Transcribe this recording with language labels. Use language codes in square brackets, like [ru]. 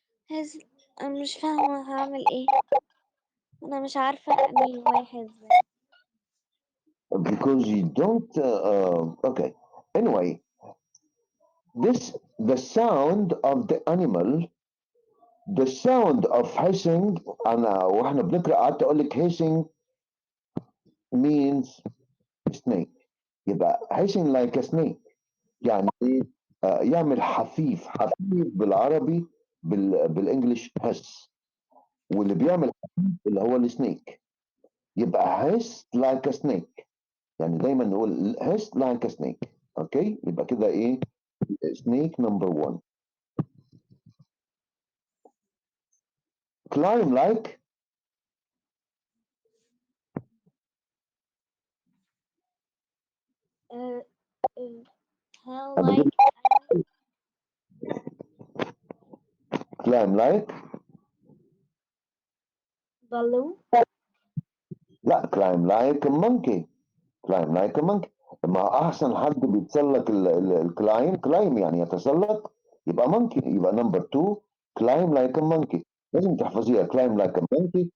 [ar] هز... أنا مش فاهمة هعمل ايه. أنا مش عارفة أنهي واحد ده. [en] because you don't. Okay. Anyway, this the sound of the animal, the sound of hissing. [ar] أنا وإحنا بنقرأ قعدت أقول لك [en] hissing means snake. يبقى hissing like a snake. [ar] يعني ايه؟ يعمل حفيف، حفيف بالعربي، بالانجلش هس، واللي بيعمل حفيف اللي هو السنيك. [en] يبقى hiss like snake, [ar] يعني دايما نقول [en] Hiss like snake. [ar] اوكي، يبقى كده ايه؟ سنيك نمبر 1. [en] climb like. uh, uh, how [ar] انا بجيب [en] like climb like. balloon. لا climb like a monkey. climb like a monkey. [ar] ما احسن حد بيتسلق الكلايم، كلايم يعني يتسلق، يبقى مونكي. يبقى نمبر 2 [en] climb like a monkey. [ar] لازم تحفظيها [en] climb like a monkey.